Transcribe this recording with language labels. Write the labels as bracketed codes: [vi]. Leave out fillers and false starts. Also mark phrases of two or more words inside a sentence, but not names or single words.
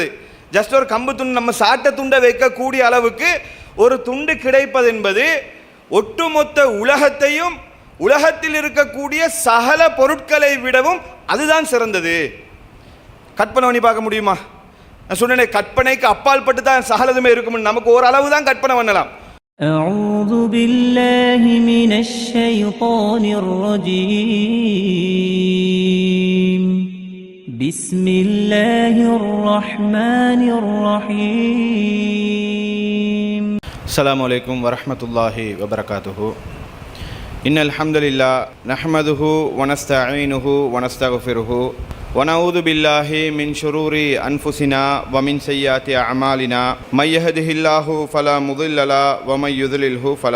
[ta] ஜஸ்ட் ஒரு கம்பு துண்டு, நம்ம சாட்ட துண்டை வைக்கக்கூடிய அளவுக்கு ஒரு துண்டு கிடைப்பது என்பது ஒட்டுமொத்த உலகத்தையும் உலகத்தில் இருக்கக்கூடிய சகல பொருட்களை விடவும் அதுதான் சிறந்தது. கற்பனை பண்ணி பார்க்க முடியுமா? நான் சொன்னேன், கற்பனைக்கு அப்பால் பட்டு தான் சகலதுமே இருக்கும். நமக்கு ஓரளவு தான் கற்பனை பண்ணலாம். [ar] أعوذ بالله من الشيطان الرجيم بسم الله الرحمن الرحيم السلام عليكم ورحمة الله وبركاته. إن الحمد لله نحمده ونستعينه ونستغفره ونعوذ بالله من شرور أنفسنا ومن سيئات أعمالنا من يهده الله فلا مضل له ومن يضلله فلا